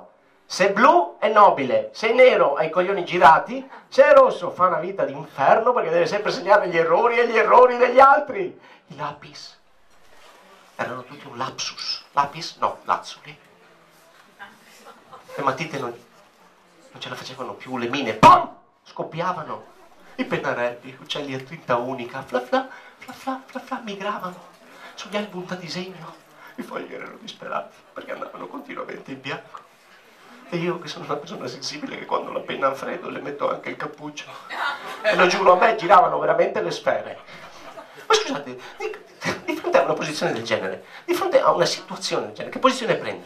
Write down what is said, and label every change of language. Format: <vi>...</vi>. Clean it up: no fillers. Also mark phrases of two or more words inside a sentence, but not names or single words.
<it>Se è blu è nobile, se è nero ha i coglioni girati, se è rosso fa una vita d'inferno perché deve sempre segnare gli errori e gli errori degli altri. I lapis erano tutti un lapsus. Lapis? No, lazzuli. Le matite non ce la facevano più, le mine, pam! Scoppiavano. I pennarelli, uccelli a tinta unica, fla fla, fla fla, fla fla, migravano. Sugli album da disegno. I fogli erano disperati perché andavano continuamente in bianco. E io, che sono una persona sensibile, che quando la penna ha freddo le metto anche il cappuccio. E lo giuro, a me giravano veramente le sfere. Ma scusate, di fronte a una posizione del genere, di fronte a una situazione del genere, che posizione prende?</it>